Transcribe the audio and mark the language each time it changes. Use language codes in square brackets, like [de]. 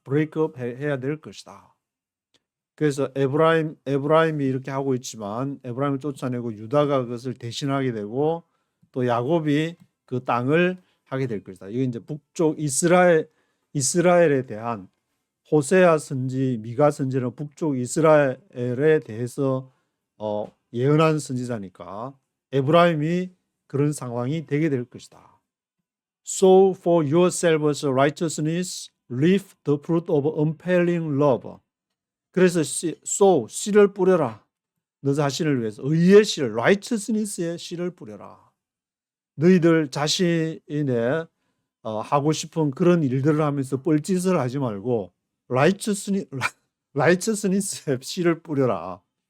[en] break up [ko] 해야 될 것이다. 그래서 에브라임이 이렇게 하고 있지만 에브라임을 쫓아내고 유다가 그것을 대신하게 되고 또 야곱이 그 땅을 하게 될 것이다. 이게 이제 북쪽 이스라엘에 대한 호세아 선지, 미가 선지는 북쪽 이스라엘에 대해서 예언한 선지자니까 에브라임이 그런 상황이 되게 될 것이다. [en] Sow for yourselves righteousness, reap the fruit of unfailing love. [ko] 그래서 씨를 뿌려라. 너 자신을 위해서 의의 씨를, righteousness의 씨를 뿌려라. 너희들 자신의 하고 싶은 그런 일들을 하면서 뻘짓을 하지 말고 righteousness의 씨를 뿌려라.